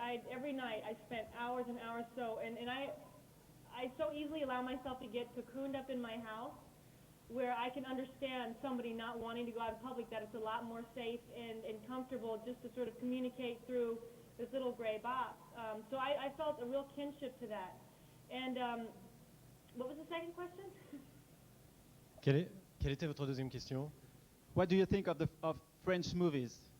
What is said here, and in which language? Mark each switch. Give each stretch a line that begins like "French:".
English: Every night I spent hours and hours and I so easily allow myself to get cocooned up in my house where I can understand somebody not wanting to go out in public, that it's a lot more safe and comfortable just to sort of communicate through this little gray box. So I felt a real kinship to that. And what was the second question?
French: Quelle était votre deuxième question?
English: what do you think of French movies?